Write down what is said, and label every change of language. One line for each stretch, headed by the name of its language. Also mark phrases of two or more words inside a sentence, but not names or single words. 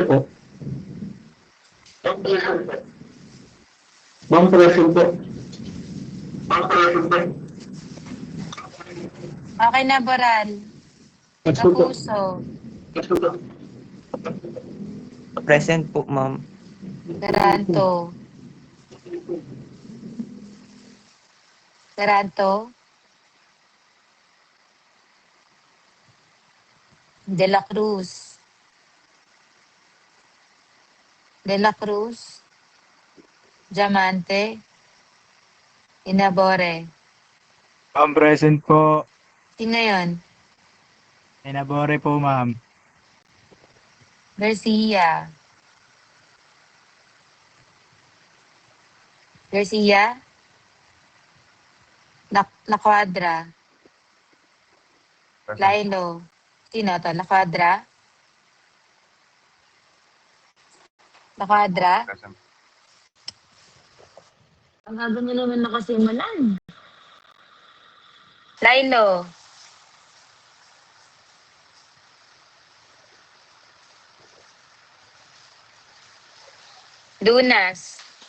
Filipino: po. Ma'am, present po. Okay na, Boral. Kapuso. Present po, ma'am. Taranto. Taranto. De la Cruz. De la Cruz. Diamante. Inabore. Ma'am, present po. Sino yun? Inabore po, ma'am. Garcia. Garcia. La Cuadra. Lailo. Sino to? La Cuadra? La Cuadra? Ang aga nyo naman nakasimulan. Lailo. Dunas.